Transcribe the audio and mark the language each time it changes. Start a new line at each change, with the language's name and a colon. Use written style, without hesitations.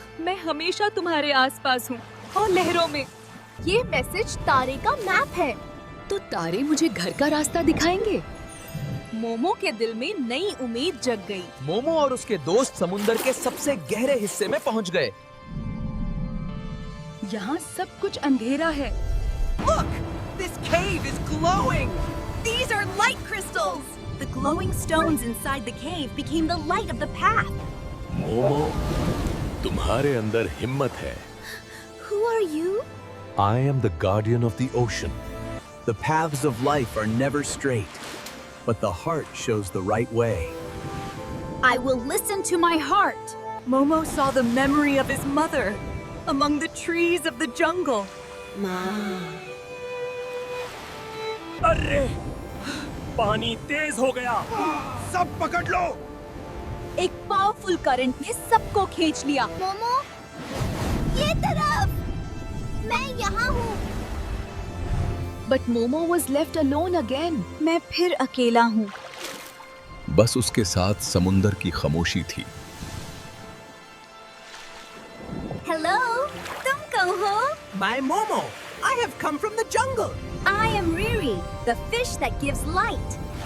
Hindi: मैं हमेशा तुम्हारे आसपास हूँ और लहरों में। ये मैसेज तारे का मैप है। तो तारे मुझे घर का रास्ता दिखाएंगे। मोमो के दिल में नई उम्मीद जग गई। मोमो और उसके दोस्त समुंदर के सबसे गहरे हिस्से में पहुंच गए। यहाँ सब कुछ अंधेरा है।
English: Look, this cave is glowing. These are light crystals. The glowing stones inside the cave became the light of the path.
Hindi: Momo, तुम्हारे अंदर हिम्मत है।
English: Who are you? I am the guardian of the ocean. The paths of life are never straight, but the heart shows the right way. I will listen to my heart. Momo saw the memory of his mother among the trees of the jungle.
Hindi: अरे, पानी तेज हो गया। सब पकड़ लो। एक powerful current ने सबको खींच लिया। मोमो, ये तरफ। मैं यहाँ हूँ।
English: But Momo was left alone again.
Hindi: मैं फिर अकेला हूँ। बस उसके साथ समुंदर की खामोशी थी। Hello, तुम कौन हो?
English: My Momo, I have come from the jungle. I am Riri, the fish that gives light.